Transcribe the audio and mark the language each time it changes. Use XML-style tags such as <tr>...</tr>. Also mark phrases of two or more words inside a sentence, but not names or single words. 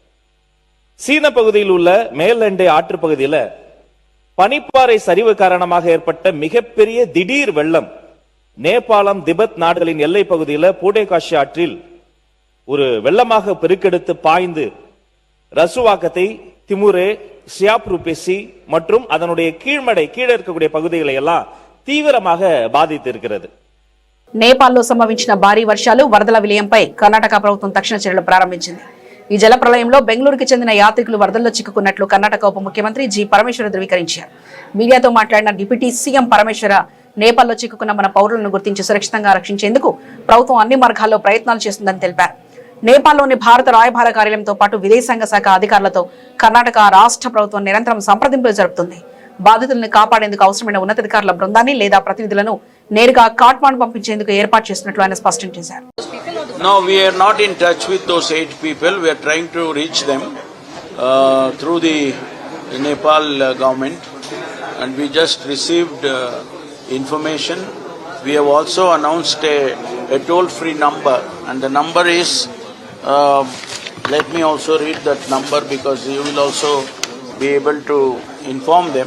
<ta>சீன பகுதியில் உள்ள மேலண்டை ஆற்று பகுதியில பனிப்பாறை சரிவு காரணமாக ஏற்பட்ட மிகப்பெரிய திடீர் வெள்ளம் நேபாளம், திபெத் நாடுகளின் எல்லை பகுதியில பூடேகாஷி ஆற்றில் ஒரு வெள்ளமாக பெருக்கெடுத்து பாய்ந்து ரசுவாக்கத்தை, திமுரே, சியாப்ருபேசி மற்றும் அதனுடைய கீழ்மடை கீழே இருக்கக்கூடிய பகுதிகளை எல்லாம் தீவிரமாக பாதித்து இருக்கிறது.</ta> <te>నేపాల్లో సంభవించిన భారీ వర్షాలు, వరదల విలయంపై కర్ణాటక ప్రభుత్వం తక్షణ చర్యలు ప్రారంభించింది. ఈ జల ప్రళయంలో బెంగళూరుకి చెందిన యాత్రికులు వరదల్లో చిక్కుకున్నట్లు కర్ణాటక ఉప ముఖ్యమంత్రి జి పరమేశ్వర ధృవీకరించారు. మీడియాతో మాట్లాడిన డిప్యూటీ సీఎం పరమేశ్వర, నేపాల్లో చిక్కుకున్న మన పౌరులను గుర్తించి సురక్షితంగా రక్షించేందుకు ప్రభుత్వం అన్ని మార్గాల్లో ప్రయత్నాలు చేస్తుందని తెలిపారు. నేపాల్లోని భారత రాయబార కార్యాలయంతో పాటు విదేశాంగ శాఖ అధికారులతో కర్ణాటక రాష్ట్ర ప్రభుత్వం నిరంతరం సంప్రదింపులు జరుపుతుంది. బాధితులను కాపాడేందుకు అవసరమైన ఉన్నతాధికారుల బృందాన్ని లేదా ప్రతినిధులను నేరుగా కాఠ్మండు పంపించేందుకు ఏర్పాటు చేస్తున్నట్లు ఆయన స్పష్టం చేశారు.</te> <en>No, we are not in touch with those 8 people. We are trying to reach them through the Nepal government, and we just received information. We have also announced a toll-free number, and the number is, let me also read that number because you will also be able to inform them.</en>